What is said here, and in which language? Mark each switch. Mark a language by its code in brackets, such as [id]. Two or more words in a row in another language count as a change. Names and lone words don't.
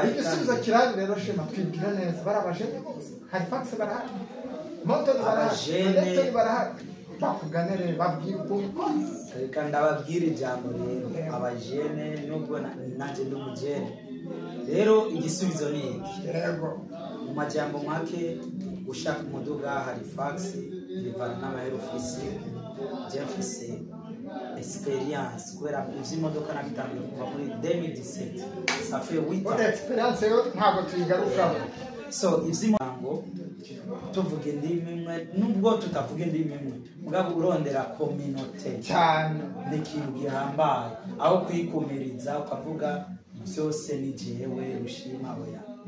[rn] igisubizo kirari rero shema twibwira neza bari abajene bose Halifax barahari Montreal barahari barahari bakuganire babwire uko reka ndababwira ijambo rero abajene nubwo nanjye ndi umujene rero igisubizo ni iki yego mu majambo make ushaka umuduga Halifax bivana n'amahera ufise Jeffrey experience kubera ivy'imodoka nabitangiye kuva muri 2017 [fr] ça fait 8 ans [rn] experience yo ntabwo tuyigarukaho so ivyimango tuvuga indimi imwe nubwo tutavuga indimi imwe mugabo urondera communauté cyane n'ikintu gihambaye aho kwikumiriza ukavuga byose ni jewe Rushima oya